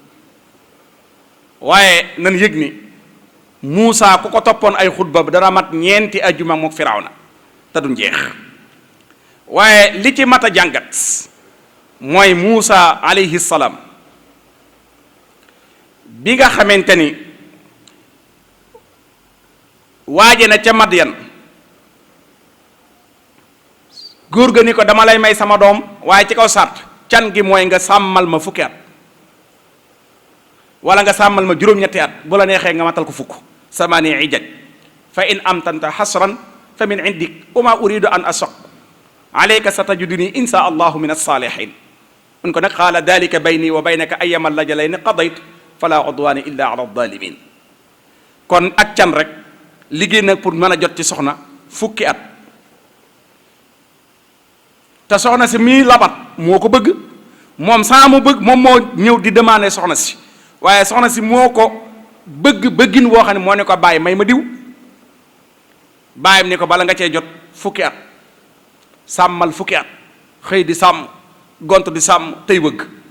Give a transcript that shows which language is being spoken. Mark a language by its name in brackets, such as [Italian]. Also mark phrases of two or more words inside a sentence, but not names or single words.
[Wolof] waaye nan yëg ni Muusa ku ko toppoon ay xutba dana mat ñeenti ajjuma mook Firawna te duñ jeex waaye li ci mat a jàngat mooy Muusa [Arabic] عليه السلام [Wolof] bi nga xamante ni waaje na ca Madyan góor ga ni ko dama lay may sama doom waaye ci kaw sàrt can gi mooy nga sàmmal ma fukki at wala nga sàmmal ma juróom-ñetti at bu la neexee nga matal ko fukk [Arabic] ثماني حجج فإن أتممت عشرا فمن عندك وما أريد أن أشق عليك ستجدني إن شاء الله من الصالحين [Wolof] mun ko nag [Arabic] قال ذلك بيني وبينك أيما الأجلين قضيت فلا عدوان إلا على الظالمين [Wolof] kon ak can rek liggéey nag pour mën a jot ci soxna fukki at te soxna si mii labat moo ko bëgg moom saa mu bëgg moom moo ñëw di demander soxna si waaye soxna si moo ko bëgg bëggin woo xam ne moo ne ko bàyyi may ma diw bàyyam ni ko bala nga cee jot fukki at sàmmal fukki at xëy di sàmm gont di sàmm tey wëgg